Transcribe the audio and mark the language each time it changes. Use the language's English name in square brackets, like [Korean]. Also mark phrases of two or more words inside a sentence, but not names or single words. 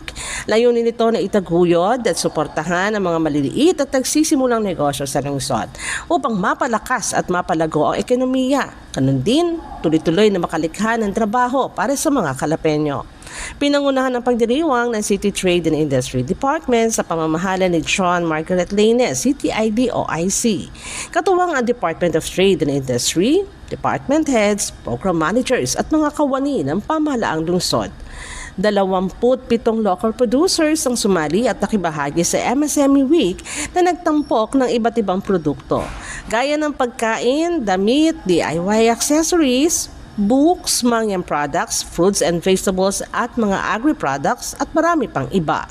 [Filipino] Layunin nito na itaguyod at suportahan ang mga maliliit at nagsisimulang negosyo sa lungsod upang mapalakas at mapalago ang ekonomiya. Ganun din, tuloy-tuloy na makalikha ng trabaho para sa mga Calapeño. Pinangunahan ang pagdiriwang ng City Trade and Industry Department sa pamamahala ni John Margaret Lainez, CTID o IC. Katuwang ang Department of Trade and Industry, [English] department heads, program managers [Filipino] at mga kawani ng pamahalaang lungsod. 27 [English] local producers [Filipino] ang sumali at nakibahagi sa MSME Week na nagtampok ng iba't ibang produkto, gaya ng pagkain, damit, [English] DIY accessories, [Filipino] books, [English] mangyan products, fruits and vegetables [Filipino] at mga agri-products at marami pang iba.